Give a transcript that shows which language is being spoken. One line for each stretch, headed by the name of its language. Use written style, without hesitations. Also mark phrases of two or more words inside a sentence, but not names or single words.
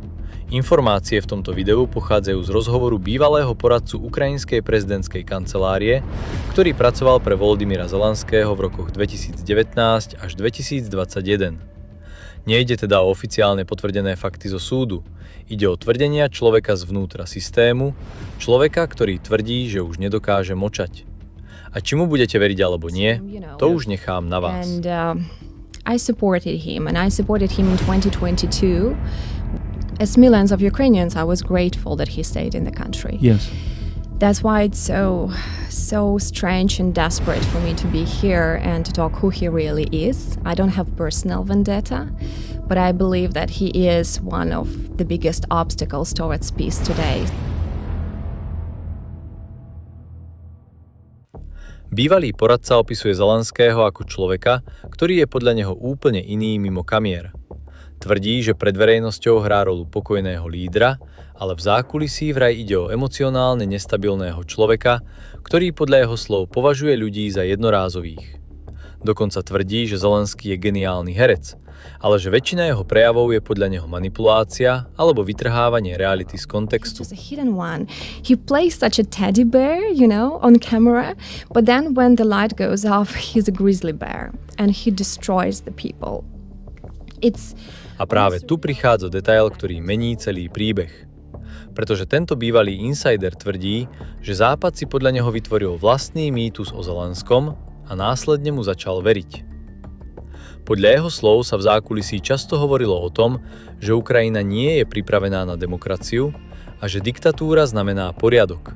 Slovak: Informácie v tomto videu pochádzajú z rozhovoru bývalého poradcu ukrajinskej prezidentskej kancelárie, ktorý pracoval pre Volodymyra Zelenského v rokoch 2019 až 2021. Nejde teda o oficiálne potvrdené fakty zo súdu. Ide o tvrdenia človeka zvnútra systému, človeka, ktorý tvrdí, že už nedokáže mlčať. A či mu budete veriť alebo nie, to už nechám na vás.
English: I supported him in 2022. As millions of Ukrainians, I was grateful that he stayed in the country. Yes. That's why it's so strange and desperate for me to be here and to talk who he really is. I don't have personal vendetta, but I believe that he is one of the biggest obstacles towards peace today.
Slovak: Bývalý poradca opisuje Zelenského ako človeka, ktorý je podľa neho úplne iný mimo kamier. Tvrdí, že pred verejnosťou hrá rolu pokojného lídra, ale v zákulisí vraj ide o emocionálne nestabilného človeka, ktorý podľa jeho slov považuje ľudí za jednorázových. Dokonca tvrdí, že Zelenský je geniálny herec, ale že väčšina jeho prejavov je podľa neho manipulácia alebo vytrhávanie reality z kontextu.
English: He plays such a teddy bear, on camera, but then when the light goes off, he's a grizzly bear and he destroys the people.
Slovak: A práve tu prichádza detail, ktorý mení celý príbeh. Pretože tento bývalý insider tvrdí, že Západ si podľa neho vytvoril vlastný mýtus o Zelenskom a následne mu začal veriť. Podľa jeho slov sa v zákulisí často hovorilo o tom, že Ukrajina nie je pripravená na demokraciu a že diktatúra znamená poriadok.